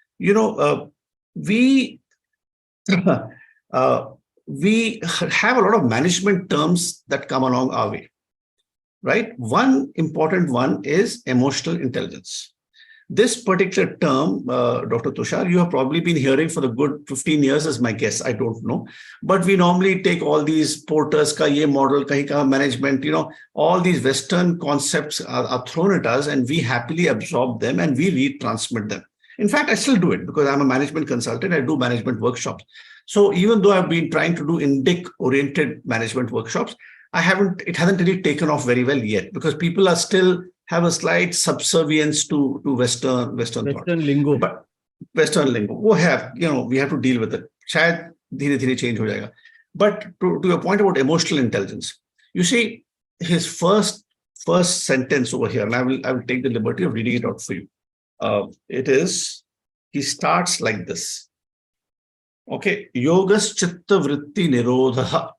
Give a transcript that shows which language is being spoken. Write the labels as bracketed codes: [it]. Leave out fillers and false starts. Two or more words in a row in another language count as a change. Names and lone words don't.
[en] We we have a lot of management terms that come along our way, right? One important one is emotional intelligence. This particular term, Dr. Tushar, you have probably been hearing for the good 15 years as my guess. I don't know. But we normally take all these Porter's ka ye model, kahi ka management, all these Western concepts are thrown at us and we happily absorb them and we retransmit them. In fact, I still do it because I'm a management consultant. I do management workshops. So even though I've been trying to do indic-oriented management workshops, it hasn't really taken off very well yet because people are still have a slight subservience to Western thought. lingo. But Western lingo, we have to deal with it. [hi] शायद धीरे धीरे change हो जायेगा. [en] But to your point about emotional intelligence, you see his first sentence over here, and I will take the liberty of reading it out for you. He starts like this. [sa] Okay, योगश् चित्त वृत्ति निरोधः.